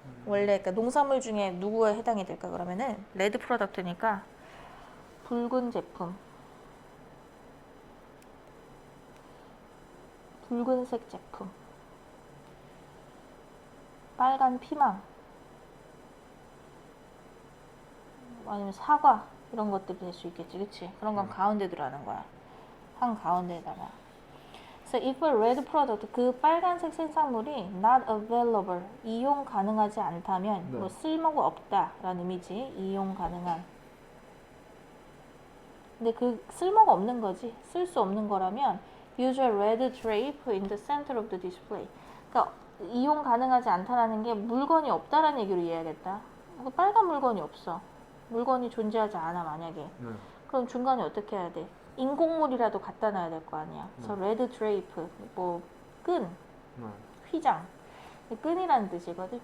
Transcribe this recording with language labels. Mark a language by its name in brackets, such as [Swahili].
[Korean] 원래 그러니까 농산물 중에 누구에 해당이 될까 그러면은 레드 프로덕트니까 붉은 제품, 붉은색 제품, 빨간 피망, 아니면 사과 이런 것들이 될 수 있겠지, 그치? 그런 건 가운데 두라는 거야. 한 가운데에다가 [English] So if a red product, [Korean] 그 빨간색 생산물이 [English] not available, [Korean] 이용 가능하지 않다면 네. 뭐 쓸모가 없다라는 의미지. 이용 가능한. 근데 그 쓸모가 없는 거지. 쓸 수 없는 거라면 [English] use a red drape in the center of the display. [Korean] 그러니까 이용 가능하지 않다라는 게 물건이 없다라는 얘기로 이해하겠다. 그러니까 빨간 물건이 없어. 물건이 존재하지 않아 만약에. 네. 그럼 중간에 어떻게 해야 돼? 인공물이라도 갖다 놔야 될 거 아니야. 그래서 [English] red drape, [Korean] 뭐 끈, 네. 휘장. 끈이라는 뜻이거든.